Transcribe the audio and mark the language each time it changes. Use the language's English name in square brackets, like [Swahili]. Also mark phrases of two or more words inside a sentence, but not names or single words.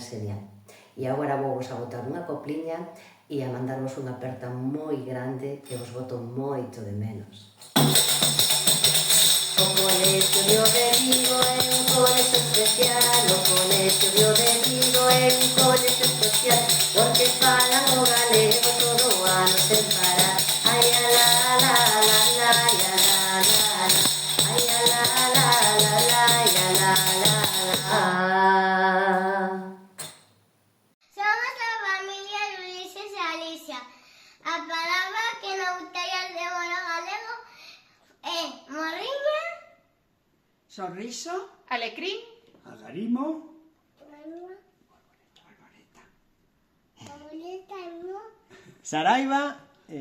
[Galician] E agora vou vos a botar unha copliña e a mandarvos unha aperta moi grande que vos boto moito de menos. O Colegio de Vigo é un colegio especial, o Colegio de Vigo é un colegio especial, porque falan o galego todo o ano sen parar. Ai, a la, la, la, la, ai, a la, la, la, ai, a la, la, la, la, ai, a la, la, la. Somos a familia de Ulises e Alicia. A palabra que nos gustaría de mono galego é morriña, Sorriso, Alecrín, agarimo, Saraiva,